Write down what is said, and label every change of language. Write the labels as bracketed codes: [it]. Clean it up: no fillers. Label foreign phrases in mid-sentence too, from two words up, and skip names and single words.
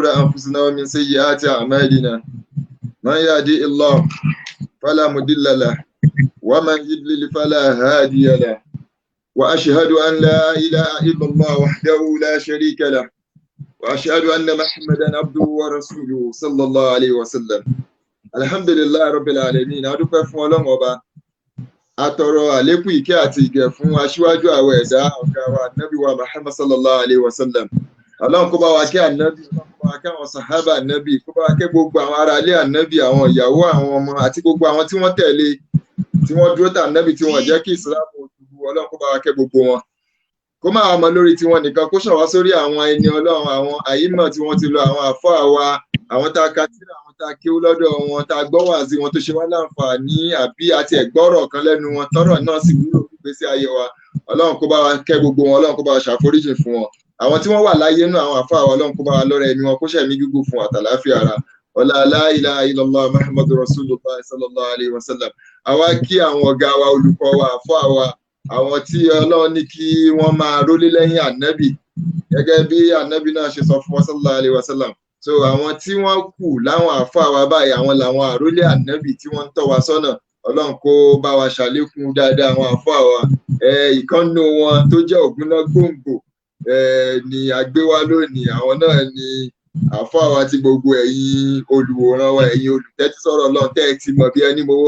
[ar] أنفسنا ومن سيئات أعمالنا من يهدي الله فلا مضل له ومن يضلل فلا هادي له وأشهد أن لا إله إلا الله وحده لا شريك له وأشهد أن محمدا عبده ورسوله صلى الله عليه وسلم الحمد لله رب العالمين [yo] adúpẹ́ fún Ọlọ́run Ọba atọrọ àlékún ìkẹ́ àti ìgẹ̀ fún aṣíwájú àwọn ẹ̀dá ọ̀gá wa ànábì wa Muhammad [ar] صلى الله عليه وسلم. [yo] Ọlọ́run kó bá wa kẹ́ ànábì, Ọlọ́run kó bá wa kẹ́ àwọn sàhábà ànábì, kó bá wa kẹ́ gbogbo àwọn ará ilé ànábì, àwọn ìyàwó, àwọn ọmọ àti gbogbo àwọn tí wọ́n tẹ̀lé, tí wọ́n dúró tà ànábì tí wọ́n jẹ́ kí ìsìlámù òtúbú. Ọlọ́run kó bá wa kẹ́ gbogbo wọn. Kó má wá mọ lórí tiwọn nìkan, kó ṣàn wá sórí àwọn ẹni Ọlọ́run, àwọn àyímọ̀ tí wọ́n ti lọ, àwọn àfáà wa, àwọn tá a ka tírà, àwọn tá a kéwú lọ́dọ̀ wọn, tá a gbọ́ wàásí wọn tó ṣe wá láǹfààní àbí àti ẹ̀gbọ́rọ̀ kan lẹ́nu wọn tọ́rọ̀ náà sì wúlò fún ìgbésí ayé wa. Ọlọ́run kó bá wa kẹ́ gbogbo wọn, Ọlọ́run kó bá wa ṣàforíjì fún wọn. Àwọn tí wọ́n wà láyé nínú àwọn àfáà wa, Ọlọ́run kó bá wa lọ́rẹ̀ ẹ̀mí wọn, kó ṣẹ̀mí gígùn fún àtàláfíà ara. [ar] Ọlá لا إله إلا الله محمد رسول الله صلى الله عليه وسلم. [yo] Àwa kí àwọn ọ̀gá wa, olùkọ́ wa, àfáà wa, àwọn tí Ọlọ́run ní kí wọ́n máa rólé lẹ́yìn ànábì gẹ́gẹ́ bí ànábì náà ṣe sọ fún wa [ar] sallallahu alaihi wasallam. [yo] So àwọn tí wọ́n kù láwọn àfáà wa báyìí, àwọn làwọn àrólé ànábì tí wọ́n ń tọ́ wa sọ́nà. Ọlọ́run kó bá wa ṣàlékún dáadáa àwọn àfáà wa. Ìkànnù wọn tó jẹ́ ògúnná gbòǹgbò ni àgbéwá lónìí. Àwọn náà ni àfáà wa tí gbogbo ẹ̀yin olùwòran wa, ẹ̀yin olùtẹ́tí sọ̀rọ̀ Ọlọ́run tẹ́ ẹ ti mọ̀ bí ẹni mowó.